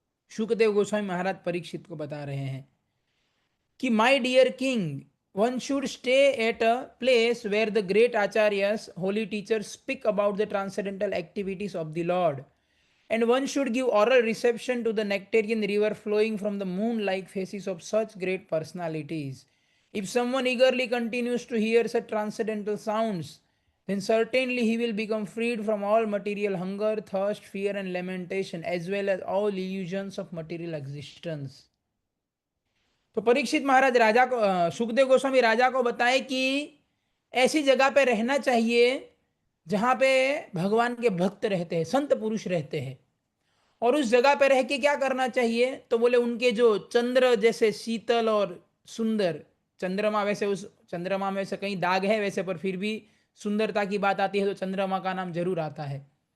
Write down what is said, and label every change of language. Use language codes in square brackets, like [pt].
[hi] शुकदेव गोस्वामी महाराज परीक्षित को बता रहे हैं कि [en] My dear king, one should stay at a place where the great acharyas holy teachers speak about the transcendental activities of the lord, and one should give oral reception to the nectarian river flowing from the moon like faces of such great personalities. If someone eagerly continues to hear such transcendental sounds, then certainly he will become freed from all material hunger, thirst, fear, and lamentation, as well as all illusions of material existence. [hi] तो परीक्षित महाराज राजा को सुखदेव गोस्वामी राजा को बताए कि ऐसी जगह पे रहना चाहिए जहां पे भगवान के भक्त रहते हैं, संत पुरुष रहते हैं। और उस जगह पे रह के क्या करना चाहिए, तो बोले उनके जो चंद्र जैसे शीतल और सुंदर, चंद्रमा वैसे, उस चंद्रमा में वैसे कई दाग है वैसे, पर फिर भी सुंदरता की बात आती है तो चंद्रमा का नाम जरूर आता है।